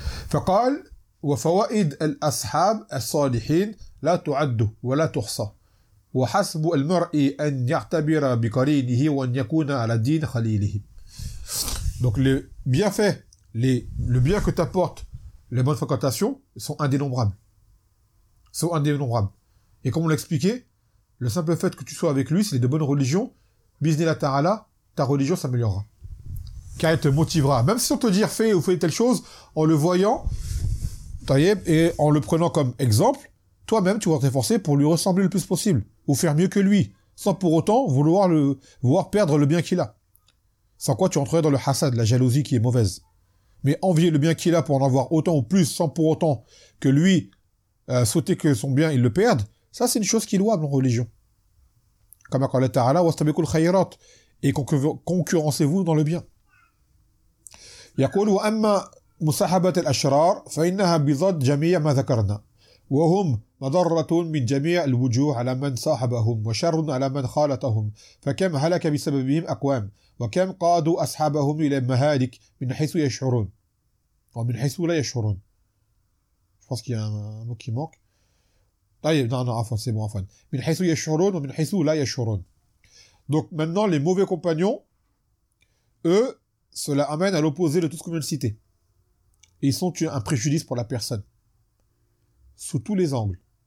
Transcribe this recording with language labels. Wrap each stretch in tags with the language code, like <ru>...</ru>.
<ar>فقال وفوائد الأصحاب الصالحين لا تعد ولا تحصى وحسب المرء أن يعتبر بقرينه وأن يكون على دين خليله.</ar> <fr>Donc les bienfaits, le bien que t'apportent les bonnes fréquentations sont indénombrables. Sont indénombrables. Et comme on l'a expliqué, le simple fait que tu sois avec lui, s'il est de bonne religion, biznillah ta'ala, ta religion s'améliorera. Car elle te motivera. Même si on te dit fais ou fais telle chose, en le voyant, taïeb, et en le prenant comme exemple, toi-même, tu vas t'efforcer pour lui ressembler le plus possible, ou faire mieux que lui, sans pour autant vouloir le voir perdre le bien qu'il a. Sans quoi tu entrerais dans le hasad, la jalousie qui est mauvaise. Mais envier le bien qu'il a pour en avoir autant ou plus, sans pour autant que lui souhaiter que son bien, il le perde, ça, c'est une chose qui est louable en religion. Comme à quand le Ta'ala,</fr> <ar>wastabikul khayrat,</ar> <fr>et concurrencez-vous dans le bien.</fr> <ar>يقول وأما مصاحبة الأشرار فإنها بضد جميع ما ذكرنا وهم مضرة من جميع الوجوه على من صاحبهم وشر على من خالطهم فكم هلك بسببهم أقوام وكم قادوا أصحابهم إلى مهالك من حيث يشعرون ومن حيث لا يشعرون.</ar> <fr>Je pense qu'il y a un mot qui manque. Ah, non, non, c'est bon, enfin.</fr> <ar>Min haythu yashurun, min haythu la yashurun.</ar> <fr>Donc maintenant, les mauvais compagnons, eux, cela amène à l'opposé de tout ce qu'on vient de citer. Et ils sont un préjudice pour la personne. Sous tous les angles.</fr>